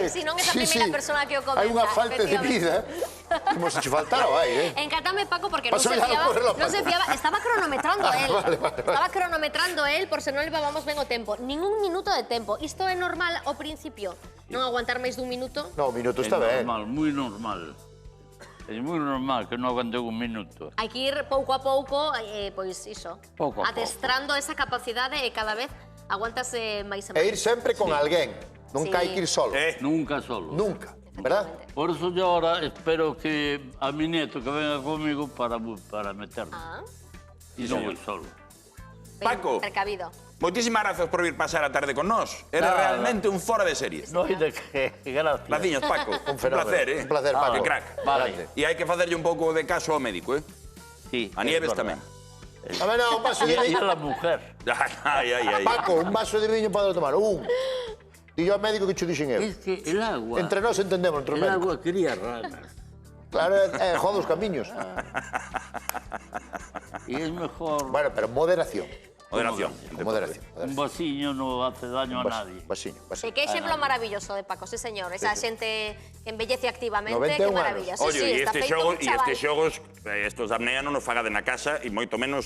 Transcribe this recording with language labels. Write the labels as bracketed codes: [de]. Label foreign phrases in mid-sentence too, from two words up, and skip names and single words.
[gl] sí, non é a primeira persona que o comenta. Hai unha falta de vida, como se che faltara o aire. Encátame, Paco, porque non Pasou se [es] ya [gl] fiaba, [es] por la [gl] non se fiaba. [es] Estaba cronometrando él. [gl] vale. Estaba cronometrando él por se non levábamos ben o tempo. Ningún minuto de tempo. Isto é normal ao principio. Non aguantar máis dun minuto. [es] No, [gl] un minuto [es] Es [gl] está ben. [es] normal, muy normal. Es muy normal que no aguante un minuto. [gl] Hai que ir pouco a pouco, pois iso. Pouco a adestrando esa capacidade e cada vez aguántase máis e E máis. ir sempre con alguén. Nunca [es] Sí. [gl] hai que ir solo. Nunca solo. Nunca, verdad? [es] Por eso yo ahora espero que a mi nieto que venga conmigo para meterlo. [gl] Ah, [es] Y no voy solo. [gl] ben Paco. precavido. Moitísimas grazas por vir pasar a tarde con nós. Era [es] Nada. [gl] realmente un fora de series. [es] No hay de qué. Gracias. [gl] Graciñas, Paco. Un fenómeno. [es] placer, [gl] Un placer, Paco. Que crack. Vale. E hai que facerlle un pouco de caso ao médico, [es] Sí, [gl] A [es] es [gl] Nieves [es] verdad. [gl] tamén. A ver, no, un vaso de [es] Y [gl] viño. [es] a la mujer. [gl] Ai. Paco, un vaso de viño para tomar. Un. Dillo ao médico que che dixen eu. [es] Es que el agua. [gl] Entre nós entendemos, entre os [es] El [gl] médicos. [es] agua cría ranas. [gl] Claro, jode os camiños. [es] Y es mejor. [gl] Bueno, pero moderación. Moderación. Con moderación. Un vasiño non hace daño a nadie. Vasiño, E vasiño. que exemplo maravilloso de Paco, sí señor. Esa xente que embellece activamente, 91 que maravilla. Sí, Oye, sí, e está estes feito un xogos, chaval. estos de apnea non nos fagade na casa e moito menos